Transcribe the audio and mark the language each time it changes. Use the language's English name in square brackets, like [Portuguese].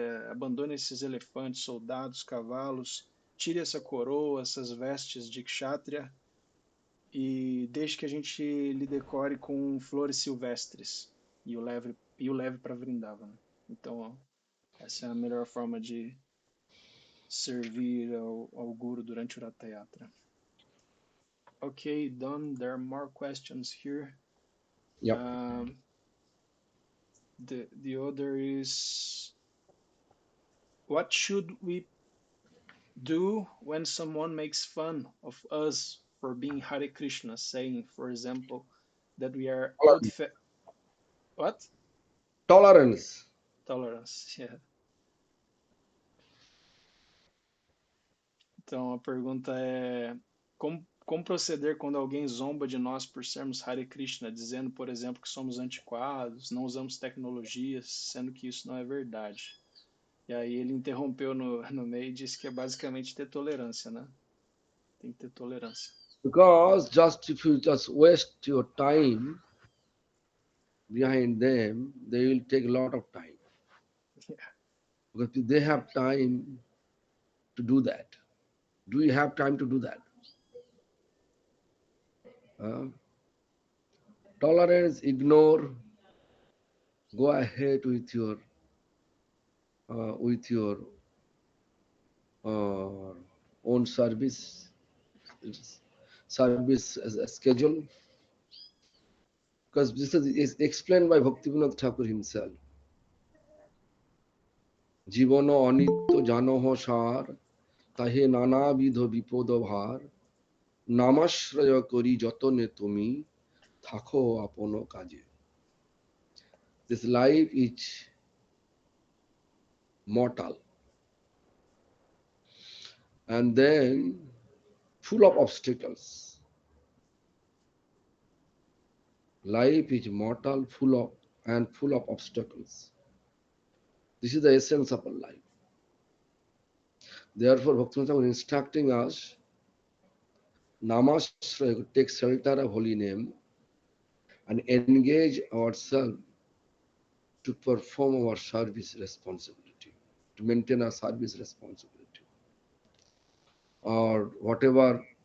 [Portuguese] abandone esses elefantes, soldados, cavalos, tire essa coroa, essas vestes de kshatriya e deixe que a gente lhe decore com flores silvestres e o leve para Vrindavana. Então, essa é a melhor forma de servir ao Guru durante o Ratha Yatra. [English] Okay, done. There are more questions here. Yep. The other is, what should we do when someone makes fun of us for being Hare Krishna, saying, for example, that we are what? Tolerance. Tolerance, yeah. [Portuguese] Então a pergunta é como proceder quando alguém zomba de nós por sermos Hare Krishna, dizendo, por exemplo, que somos antiquados, não usamos tecnologias, sendo que isso não é verdade. E aí ele interrompeu no meio e disse que é basicamente ter tolerância, né? Tem que ter tolerância. [English] Because if you just waste your time behind them, they will take a lot of time. Yeah. Because they have time to do that. Do you have time to do that? Tolerance, ignore, go ahead with your own service as a schedule. Because this is explained by Bhaktivinoda Thakur himself. [Bangla] জীবন অনিত্য জানহ সার তাহে নানাবিধ বিপদ ভার নামাশ্রয় করি যতনে তুমি থাকো আপন কাজে. [English] This life is mortal, and then full of obstacles. Life is mortal, full of obstacles. This is the essence of our life. Therefore, Bhaktivinoda Thakur instructing us, Namashraya, take shelter of holy name and engage ourselves to perform our service responsibility, to maintain our service responsibility, or whatever.